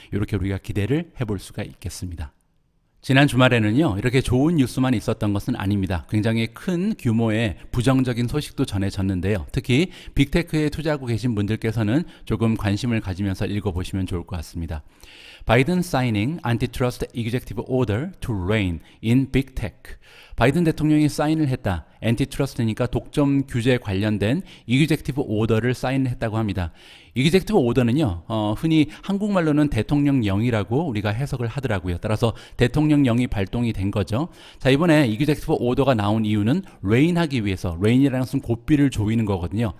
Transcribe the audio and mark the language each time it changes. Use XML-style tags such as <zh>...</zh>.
<ko>이렇게 우리가 기대를 해볼 수가 있겠습니다. 지난 주말에는요, 이렇게 좋은 뉴스만 있었던 것은 아닙니다. 굉장히 큰 규모의 부정적인 소식도 전해졌는데요. 특히 빅테크에 투자하고 계신 분들께서는 조금 관심을 가지면서 읽어보시면 좋을 것 같습니다.</ko> <en>Biden signing antitrust executive order to rein in big tech.</en> <ko>바이든 대통령이 사인을 했다. 엔티트러스트니까 독점 규제 관련된 이그제큐티브 오더를 사인했다고 합니다. 이그제큐티브 오더는요, 흔히 한국말로는 대통령령이라고 우리가 해석을 하더라고요. 따라서 대통령령이 발동이 된 거죠. 자, 이번에 이그제큐티브 오더가 나온 이유는 레인하기 위해서, 레인이라는 것은 고삐를 조이는 거거든요.</ko>